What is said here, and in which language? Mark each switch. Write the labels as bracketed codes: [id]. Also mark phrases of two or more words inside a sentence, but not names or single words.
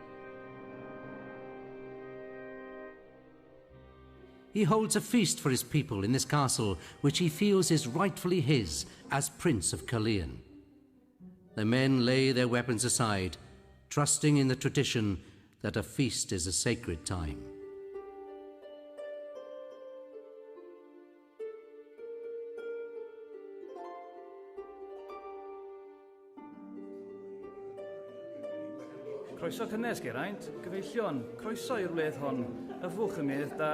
[en] He holds a feast for his people in this castle, which he feels is rightfully his as Prince of Caerleon. The men lay their weapons aside, trusting in the tradition that a feast is a sacred time. [cy] Croeso cynnes, Geraint. Gyfeillion, croeso i'r wledd hon. Yfwch y mydd da.